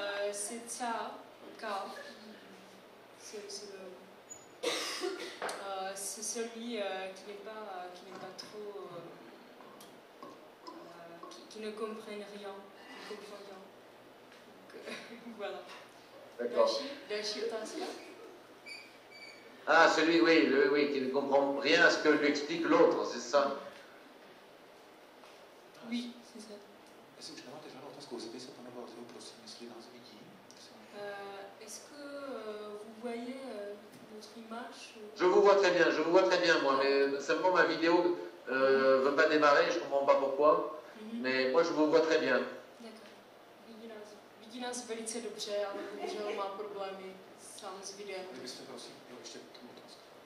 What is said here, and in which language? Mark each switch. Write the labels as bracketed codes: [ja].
[fr] C'est ça, c'est celui qui n'est pas trop, qui ne comprenne rien, Donc, voilà. D'accord. [cs] Další otázka. [fr] Ah, celui, oui, qui ne comprend rien à ce que lui explique l'autre, c'est ça? Oui, c'est ça. [cs] Jestli už nemáte žádnou otázku, zeptej se pana Valteho, prosím, jestli nás vidí. [fr] Est-ce que vous voyez notre image? Je vous vois très bien, moi, mais simplement ma vidéo ne veut pas démarrer, je ne comprends pas pourquoi, mais moi je vous vois très bien. D'accord. [cs] Vidí nás velice dobře, ale bohužel má problémy sám s videem. Kdybyste, prosím, měl ještě k tomu otázku.